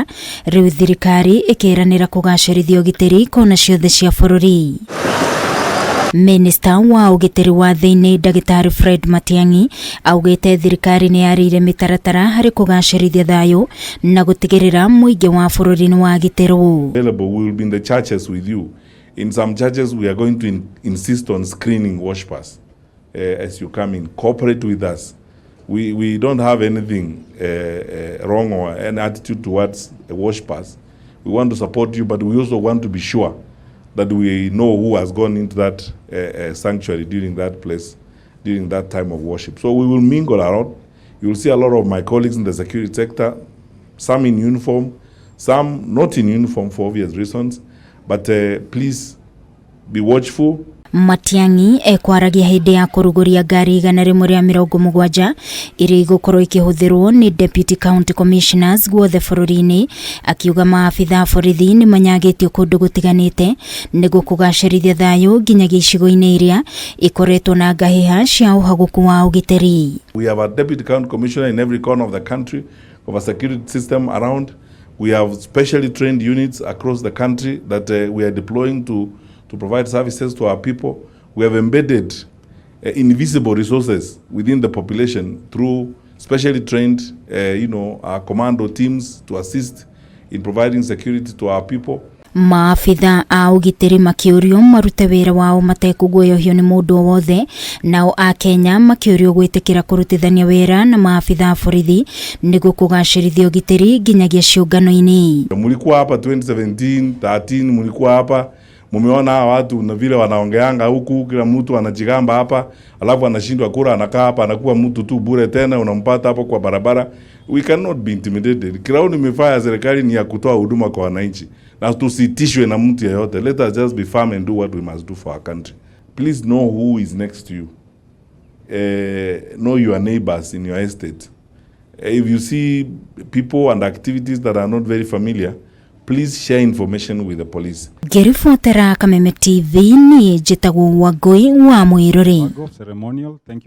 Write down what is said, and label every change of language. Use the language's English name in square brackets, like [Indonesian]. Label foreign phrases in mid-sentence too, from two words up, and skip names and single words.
[Kikuyu] Rĩu thirikari ĩkĩranĩra kũgacĩrithia ugitiri kona ciothe cia bũrũri. Minista wa ugitiri wa thĩinĩ Dagĩtarĩ Fred Matiang'i augĩte thirikari nĩ yarĩire mitaratara harĩ kũgacĩrithia thayũ na gutigirira mũingĩ wa bũrũri nĩ wagitĩrwo. [English] We will be in the churches with you. In some churches, we are going to insist on screening worshipers as you come in. Cooperate with us. We don't have anything wrong or an attitude towards worshipers. We want to support you, but we also want to be sure that we know who has gone into that sanctuary during that place, during that time of worship. So we will mingle around. You will see a lot of my colleagues in the security sector, some in uniform, some not in uniform for obvious reasons. But please be watchful. [Kikuyu] Matiang'i ekwaragia hĩndĩ ya kũrugũria ngari 170 iria igũkorwo ikĩhũthĩrwo nĩ [English] Deputy County Commissioners [Kikuyu] guothe bũrũri-inĩ, akiuga maabitha borithi nĩ manyagĩtio kũndũ gũtiganĩte nĩguo kũgacĩrithia thayũ nginyagia icigo-inĩ iria ikoretwo na ngahĩha cia ũhagũku wa ugitiri. [English] We have a Deputy County Commissioner in every corner of the country, of a security system around. We have specially trained units across the country that we are deploying to provide services to our people. We have embedded invisible resources within the population through specially trained, our commando teams to assist in providing security to our people. [Kikuyu] Maabitha a ugitiri makiurio marute wĩra wao matekũguoyohio nĩ mũndũ o wothe, nao a Kenya makiurio gwĩtĩkĩra kũrutithania wĩra na maabitha borithi nĩguo kũgacĩrithia ugitiri nginyagia ciũngano-inĩ. [Swahili] Mulikuwa hapa 2017, 13 mulikuwa hapa, mumeona watu na vile wanaongeanga huku, kila mtu anajigamba hapa, alafu anashindwa kura, anakaa hapa, anakuwa mtu tu bure tena, unampata hapo kwa barabara. [English] We cannot be intimidated. [Swahili] Kila nimefanya ya serikali ni ya kutoa huduma kwa wananchi, na tusitishwe na mtu yeyote. [English] Let us just be firm and do what we must do for our country. Please know who is next to you. Know your neighbors in your estate. If you see people and activities that are not very familiar, please share information with the police. [Kikuyu] Ngĩribotera Kameme TV ni njĩtagwo Wangui wa Mwĩrore.